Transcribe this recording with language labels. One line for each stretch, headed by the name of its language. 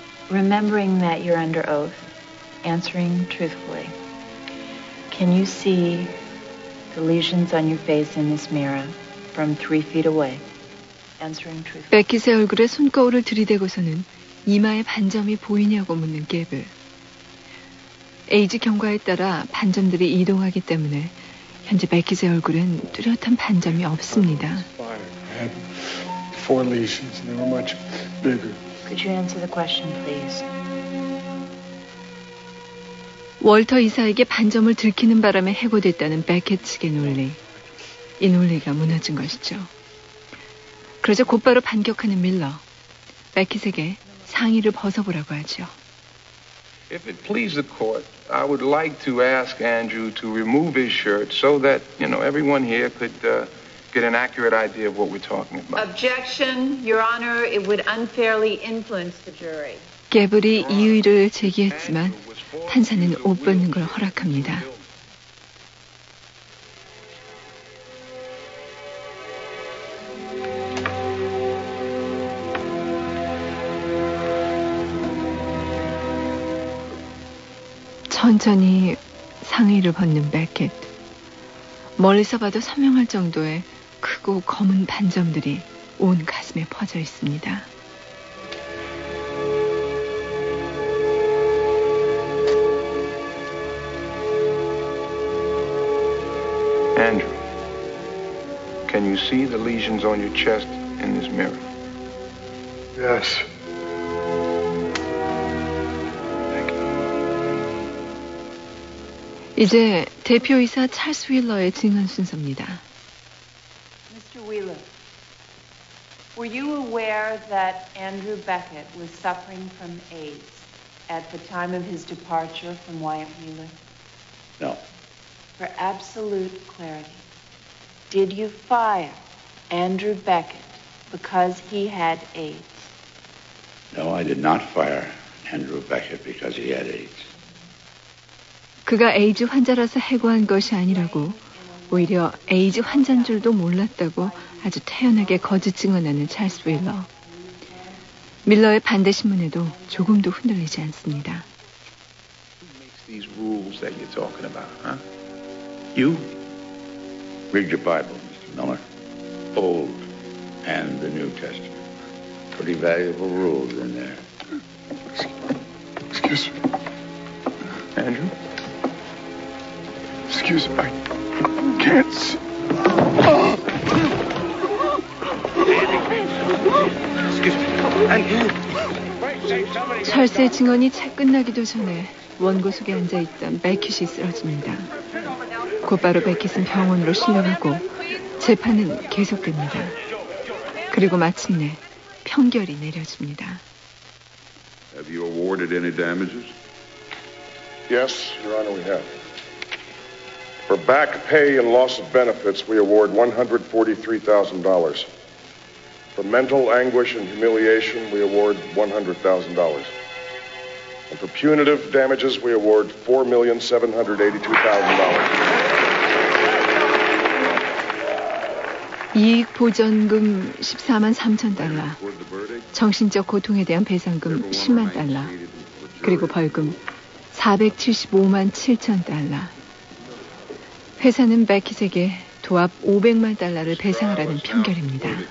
English: Remembering that you're under oath, answering truthfully. Can you see the lesions on your face in this mirror from 3 feet away? Answering truthfully.
Korean: 베킷의 얼굴에 손거울을 들이대고서는 이마에 반점이 보이냐고 묻는 게블. 에이지 경과에 따라 반점들이 이동하기 때문에 현재 베킷의 얼굴엔 뚜렷한 반점이 없습니다.
English: Four lesions, and they were much bigger. Could you answer the question, please?
Korean: 월터 이사에게 반점을 들키는 바람에 해고됐다는 베켓 측의 논리. 이 논리가 무너진 것이죠. 그러자 곧바로 반격하는 밀러. 베켓에게 상의를 벗어보라고 하죠.
English: If it please the court, I would like to ask Andrew to remove his shirt so that, you know, everyone here could get an accurate idea of what we're talking about. Objection, Your Honor, it would unfairly influence the jury.
Korean: 개불이 이의를 제기했지만 판사는 옷 벗는 걸 허락합니다. 천천히 상의를 벗는 베켓. 멀리서 봐도 선명할 정도의 크고 검은 반점들이 온 가슴에 퍼져 있습니다.
English: 앤드류, can you see the lesions on your chest in this mirror? Yes. Thank you.
Korean: 이제 대표이사 찰스 윌러의 증언 순서입니다.
English: Mr. Wheeler, were you aware that Andrew Beckett was suffering from AIDS at the time of his departure from Wyant Wheeler? No. For absolute clarity, did you fire Andrew Beckett because he had AIDS? No, I did not fire Andrew Beckett because he had AIDS.
Korean: 그가 에이즈 환자라서 해고한 것이 아니라고, 오히려 에이즈 환자인 줄도 몰랐다고 아주 태연하게 거짓 증언하는 찰스 윌러. 밀러의 반대 신문에도 조금도 흔들리지 않습니다.
English: Who makes these rules that you're talking about, huh? You? Read your Bible, Mr. Miller. Old and the New Testament. Pretty valuable rules in there. Excuse me. Andrew. Excuse me, I can't see. Excuse me.
Korean: 철새 증언이 채 끝나기도 전에 원고 속에 앉아있던 베킷이 쓰러집니다. 곧바로 베킷은 병원으로 실려가고 재판은 계속됩니다. 그리고 마침내 판결이 내려집니다.
English: Have you awarded any damages? Yes, Your Honor, we have. For back pay and loss of benefits, we award $143,000. For mental anguish and humiliation, we award $100,000. And for punitive damages, we award $4,782,000.
Korean: 이익 보전금 14만 3천 달러, 정신적 고통에 대한 배상금 10만 달러, 그리고 벌금 475만 7천 달러. 회사는 베킷에게 도합 500만 달러를 배상하라는 판결입니다.